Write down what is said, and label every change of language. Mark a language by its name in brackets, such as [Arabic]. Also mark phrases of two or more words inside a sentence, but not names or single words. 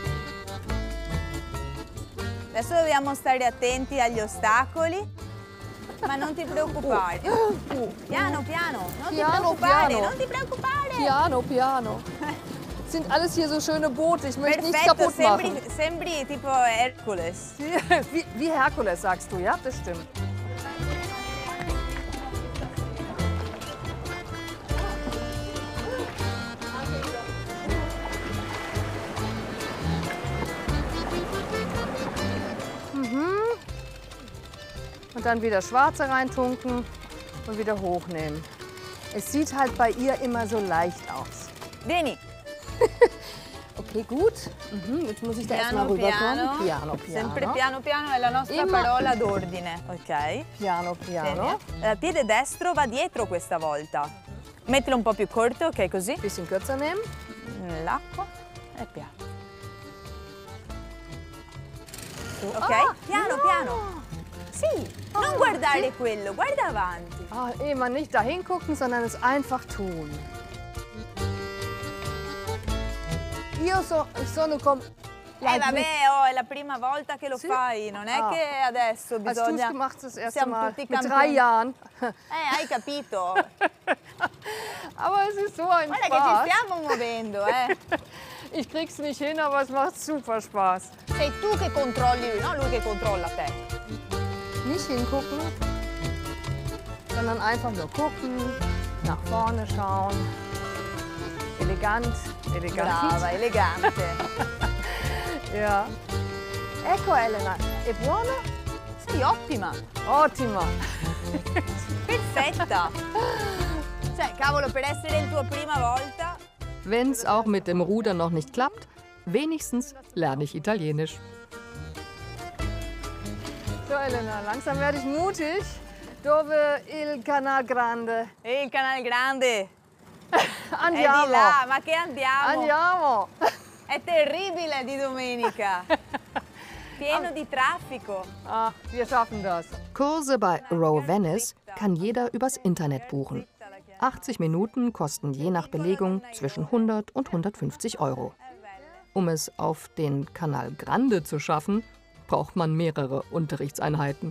[Italian] Adesso dobbiamo stare attenti agli ostacoli. Ma non ti preoccupare. Piano, piano. Non ti Piano, preoccupare, piano. non ti preoccupare. Piano, piano. [German] Sind alles hier so schöne Boote. Ich möchte nichts [Italian] Perfetto, [German] kaputt machen. [Italian] sembri tipo Hercules. [German] Wie Herkules, sagst du, ja? Das stimmt. Und dann wieder Schwarze reintunken und wieder hochnehmen. Es sieht halt bei ihr immer so leicht aus. [Italian] Vieni. [German] Okay, gut. Jetzt muss ich da erstmal rüberkommen. [Italian] Piano, piano. Sempre piano piano è la nostra [German] Immer. [Italian] parola d'ordine. Ok. Piano, piano. Piede destro va dietro questa volta. Mettilo un po' più corto, ok, così. [German] Bisschen kürzer nehmen. [Italian] Nell'acqua e piano. Ok? Piano, piano. Sì, non guardare quello, guarda avanti. [German] Immer nicht da hingucken, sondern es einfach tun. [Italian] Io sono come... Vabbè, è la prima volta che lo fai, non è che adesso bisogna... [German] Hast du es gemacht das erste [Italian] Siamo [German] Mal? [Italian] tutti [German] Mit 3 [Italian] campioni. [German] Jahren. [Italian] Hai capito? [German] Aber es ist so ein [Italian] Guarda [German] Spaß. [Italian] che ci stiamo muovendo, [German] Ich krieg's nicht hin, aber es macht super Spaß. [Italian] Sei tu che controlli lui, non lui che controlla te. [German] Nicht hingucken, sondern einfach nur gucken, nach vorne schauen. Elegant, elegant. [Italian] Brava, elegante. Ja. Ecco Elena, è buona? Sei ottima. Ottima. Perfetta. Cioè, cavolo, per essere il tuo prima volta... [German] Wenn's auch mit dem Rudern noch nicht klappt, wenigstens lerne ich Italienisch. So Elena, langsam werde ich mutig. [Italian] Dove il Canal Grande? Il Canal Grande. Andiamo. È di là, ma che andiamo? Andiamo. È terribile di domenica. Pieno di traffico. [German] Wir schaffen das. Kurse bei Row Venice kann jeder übers Internet buchen. 80 Minuten kosten je nach Belegung zwischen 100 und 150 Euro. Um es auf den Canal Grande zu schaffen, braucht man mehrere Unterrichtseinheiten.